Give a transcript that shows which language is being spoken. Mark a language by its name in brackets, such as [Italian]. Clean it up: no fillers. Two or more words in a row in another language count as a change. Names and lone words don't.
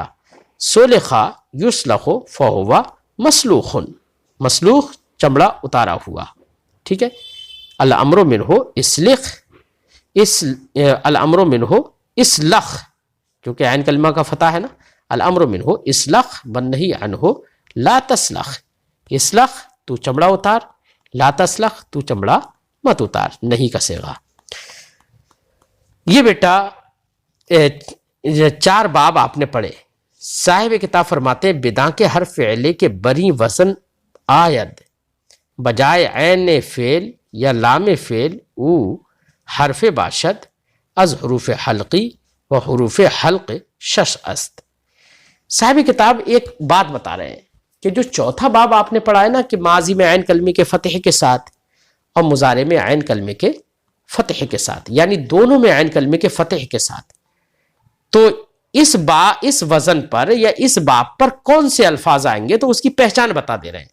[Arabic] سلخ یسلخ فہو مسلوخن، [Urdu] مسلوخ چمڑا اتارا ہوا، ٹھیک ہے۔ [Arabic] الامر منہ اسلخ، الامر منہ اسلخ، [Urdu] کیونکہ عین کلمہ کا فتح ہے نا، [Arabic] الامر منہ اسلخ والنہی عنہ لا تسلخ، [Urdu] اسلخ تو چمڑا اتار، [Arabic] لا تسلخ [Urdu] تو چمڑا مت اتار، نہیں کا صیغہ۔ یہ بیٹا چار باب آپ نے پڑھے۔ صاحب کتاب فرماتے ہیں [Persian] بداں کے ہر فعلے کے بری وزن آید بجائے عین فعل یا لام فعل او حرف باشد از حروف حلقی و حروف حلق شش است۔ [Urdu] صاحب کتاب ایک بات بتا رہے ہیں کہ جو چوتھا باب آپ نے پڑھا ہے نا، کہ ماضی میں عین کلمے کے فتح کے ساتھ اور مضارع میں عین کلمے کے فتح کے ساتھ، یعنی دونوں میں عین کلمے کے فتح کے ساتھ. تو اس وزن پر یا اس باب پر کون سے الفاظ آئیں گے تو اس کی پہچان بتا دے رہے ہیں.